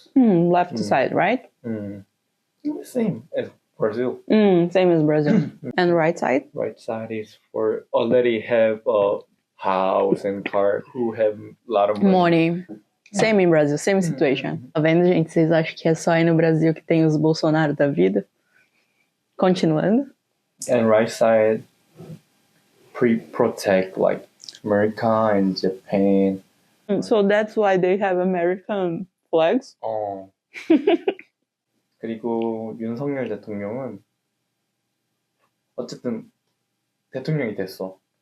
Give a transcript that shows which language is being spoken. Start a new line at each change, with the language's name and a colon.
English: Left side, right? Same as Brazil. Same as Brazil. And right side? Right side is for already have a house and car who have a lot of money. Same in Brazil, same situation.
Portuguese: Tá vendo, gente? Vocês acham que é só aí no Brasil que tem os Bolsonaro da vida? Continuando.
English: And right side protect like America and Japan. So that's why they have American flags?
Korean: 그리고 윤석열 대통령은 어쨌든 대통령이 됐어.